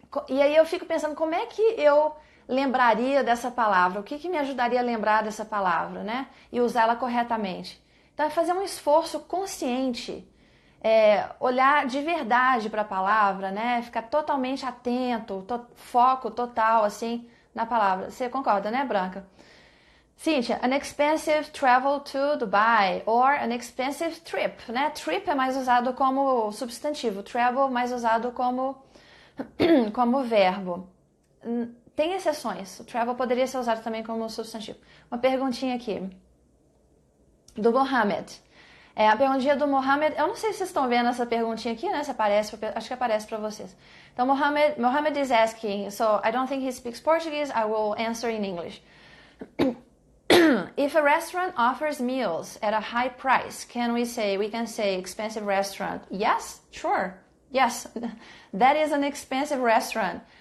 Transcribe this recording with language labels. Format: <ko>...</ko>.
<pt>E aí eu fico pensando, como é que eu lembraria dessa palavra? O que me ajudaria a lembrar dessa palavra, né? E usá-la corretamente. Então é fazer um esforço consciente, olhar de verdade para a palavra, né? Ficar totalmente atento, foco total, assim, na palavra. Você concorda, né, Branca?</pt> <en>Cíntia, an expensive travel to Dubai or an expensive trip, né?</en> <pt>Trip é mais usado como substantivo, travel mais usado como verbo. Tem exceções, o travel poderia ser usado também como substantivo. Uma perguntinha aqui, do Mohamed. A perguntinha do Mohamed, eu não sei se vocês estão vendo essa perguntinha aqui, né? Se aparece, acho que aparece para vocês.</pt> <en>Então, Mohamed is asking, so I don't think he speaks Portuguese, I will answer in English. If a restaurant offers meals at a high price, we can say expensive restaurant? Yes, sure. Yes, that is an expensive restaurant.</en>